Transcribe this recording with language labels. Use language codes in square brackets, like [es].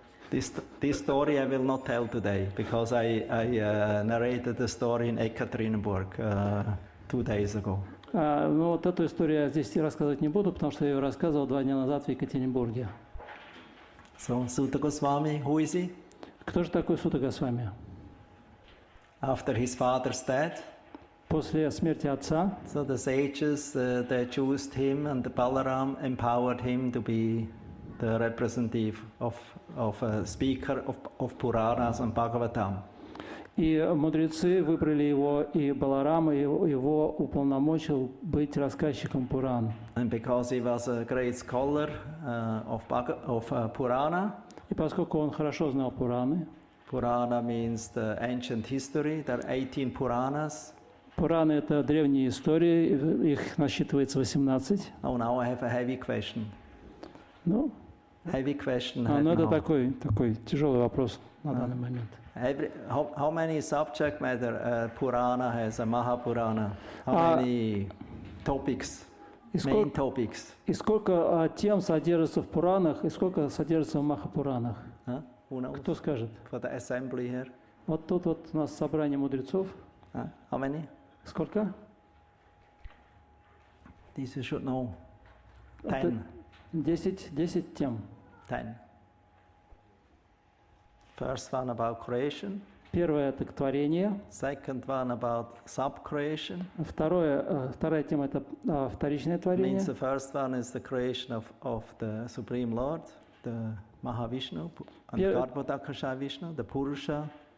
[en] This story I will not tell today because I narrated the story in Ekaterinburg 2 days ago. [ru] Ну вот эту историю я здесь рассказывать не буду, потому что я ее рассказывал 2 дня назад в Екатеринбурге. [en] So Sutta Goswami, who is he? [ru] Кто же такой Сута Госвами? [en] After his father's death, [ru] После смерти отца [en] so the sages they chose him, and the Balaram empowered him to be the representative of a speaker of Puranas and Bhagavatam. [ru] и мудрецы выбрали его, и Баларам его уполномочил быть рассказчиком Пуран. [en] And because he was a great scholar of Purana, [ru] И поскольку он хорошо знал Пураны, [en] Purana means the ancient history. There are 18 Puranas. [ru] Пураны — это древние истории, их насчитывается 18. [en] Oh, now I have a heavy question. [ru] Ну, [en] Heavy question. I [ru] ну [en] have [ru] это [en] now. [ru] такой тяжелый вопрос на данный момент. [en] How many subject matter Purana has, a Mahapurana? How many topics, main topics? [ru] И сколько тем содержится в Пуранах, и сколько содержится в Махапуранах? [en] Huh? Who knows? [ru] Кто скажет? [en] For the assembly here. [ru] Вот тут вот у нас собрание мудрецов. [en] Huh? How many? [ru] Сколько? [en] This you should know. [ru] Это [en] 10. [ru] 10 тем. [en] 10. First one about creation. [ru] Первое — это творение. [en] Second one about sub-creation. [ru] Вторая тема — это вторичное творение. [en] Means the first one is the creation of the Supreme Lord, the Mahavishnu, and Garbhodakasha Vishnu, the Purusha.